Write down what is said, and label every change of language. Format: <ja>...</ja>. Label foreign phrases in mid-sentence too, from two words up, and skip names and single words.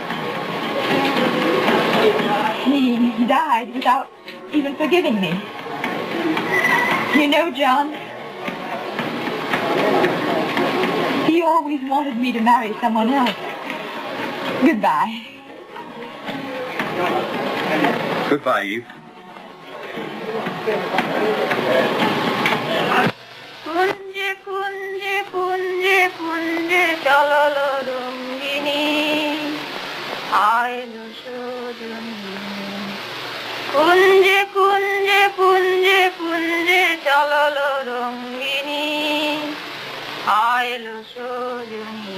<en>He died without even forgiving me. You know, John, he always wanted me to marry someone else. Goodbye. Goodbye, Eve. Kunje, kunje, kunje, kunje, chalalo rungini, ailo shoduni. Kunje, kunje, kunje, kunje, chalalo rungini, ailo shoduni.</en>